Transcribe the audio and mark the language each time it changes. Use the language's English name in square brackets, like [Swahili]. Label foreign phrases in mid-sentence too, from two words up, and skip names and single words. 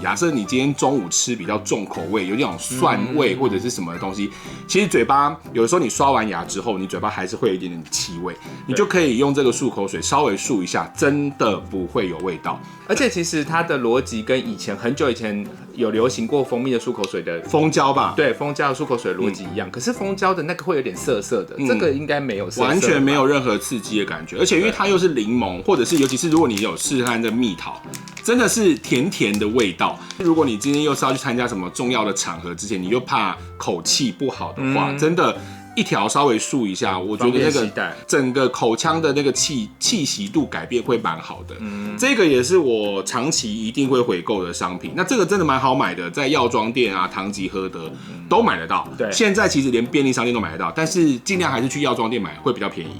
[Chinese] 假設你今天中午吃比較重口味，有那種蒜味或者是什麼的東西，其實嘴巴有的時候你刷完牙之後，你嘴巴還是會有一點點氣味，你就可以用這個漱口水稍微漱一下，真的不會有味道。而且其實它的邏輯跟很久以前有流行過蜂蜜的漱口水的蜂膠吧？对，蜂膠的漱口水的邏輯一樣。可是蜂膠的那個會有點澀澀的，這個應該沒有澀澀，完全沒有任何刺激的感覺。而且因為它又是檸檬，或者是尤其是如果你有試看這蜜桃，真的是甜甜的味道。如果你今天又是要去參加什麼重要的場合之前，你又怕口氣不好的話，真的。一條稍微漱一下，我覺得那個整個口腔的那個氣息度改變會蠻好的。這個也是我長期一定會回購的商品。那這個真的蠻好買的，在藥妝店啊、唐吉訶德都買得到。對，現在其實連便利商店都買得到，但是盡量還是去藥妝店買會比較便宜。